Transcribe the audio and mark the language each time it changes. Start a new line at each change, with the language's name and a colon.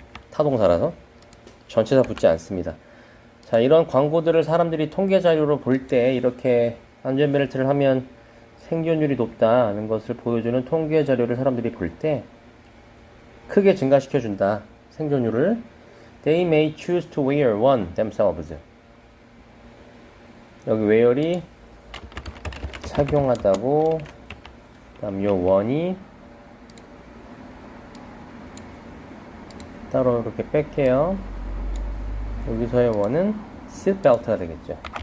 Korean: 타동사라서 전체사 붙지 않습니다. 자, 이런 광고들을 사람들이 통계 자료로 볼 때 이렇게 안전벨트를 하면 생존율이 높다는 것을 보여주는 통계 자료를 사람들이 볼 때 크게 증가시켜준다. 생존율을.
English: They may choose to wear one themselves.
Korean: 여기 wear이 착용하다고. 다음 요 one이 따로 이렇게 뺄게요. 여기서의 one은 seatbelt가 되겠죠.